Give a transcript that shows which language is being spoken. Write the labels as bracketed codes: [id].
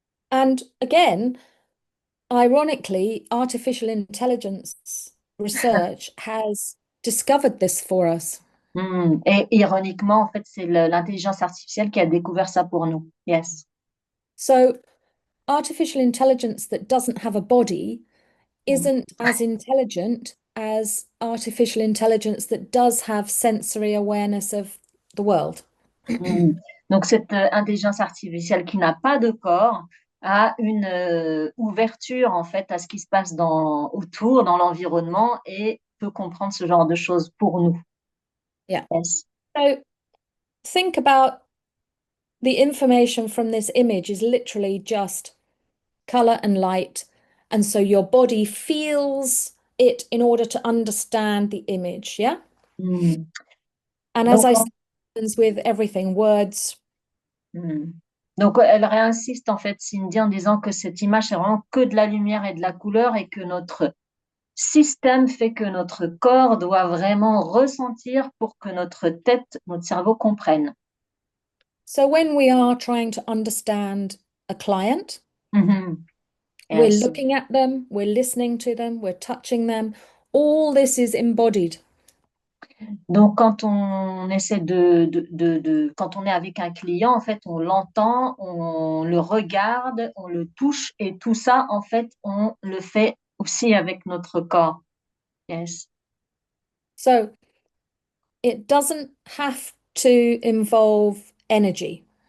[en] And again, ironically, artificial intelligence research has discovered this for us. [fr] Et ironiquement, en fait, c'est l'intelligence artificielle qui a découvert ça pour nous. [en] Yes. So, artificial intelligence that doesn't have a body Mm. isn't as intelligent as artificial intelligence that does have sensory awareness of the world. Mm. [fr] Donc, cette intelligence artificielle qui n'a pas de corps a une ouverture, en fait, à ce qui se passe autour, dans l'environnement et peut comprendre ce genre de choses pour nous. [en] Yeah. Yes. So think about the information from this image is literally just color and light. And so your body feels it in order to understand the image. Yeah. Mm. And as [fr] Donc, [en] I said, happens with everything, words. mm. [fr] Donc, elle réinsiste, en fait, Cindy, en disant que cette image, c'est vraiment que de la lumière et de la couleur et que notre système fait que notre corps doit vraiment ressentir pour que notre tête, notre cerveau comprenne. [en] So when we are trying to understand a client, Mhm. we're Yes. looking at them, we're listening to them, we're touching them. All this is embodied. [fr] Donc, quand on essaie quand on est avec un client, en fait, on l'entend, on le regarde, on le touche et tout ça, en fait, on le fait aussi avec notre corps. [en] Yes. So it doesn't have to involve energy.